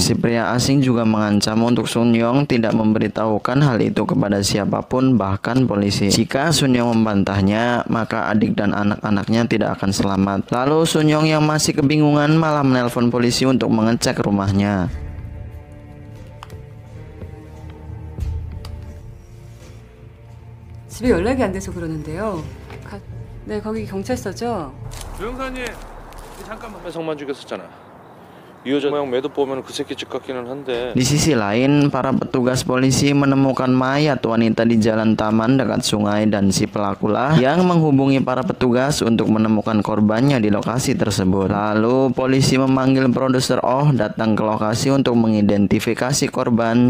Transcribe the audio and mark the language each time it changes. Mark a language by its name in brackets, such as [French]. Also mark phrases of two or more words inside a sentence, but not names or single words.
[Indonesian] Si pria asing juga mengancam untuk Sunyong tidak memberitahukan hal itu kepada siapapun, bahkan polisi. Jika Sunyong membantahnya, maka adik dan anak-anaknya tidak akan selamat. Lalu Sunyong yang masih kebingungan malah menelpon polisi untuk mengecek rumahnya. [Korean] 집에 연락이 안 돼서 그러는데요. 네, 거기 경찰서죠? 조영사님, 잠깐만. 배성만 죽였었잖아. 이 여자 모양 매듭 보면 그 새끼 집 같기는 한데. [Indonesian] Di sisi lain, para petugas polisi menemukan mayat wanita di jalan taman dekat sungai dan si pelakulah yang menghubungi para petugas untuk menemukan korbannya di lokasi tersebut. Lalu polisi memanggil produser Oh datang ke lokasi untuk mengidentifikasi korban.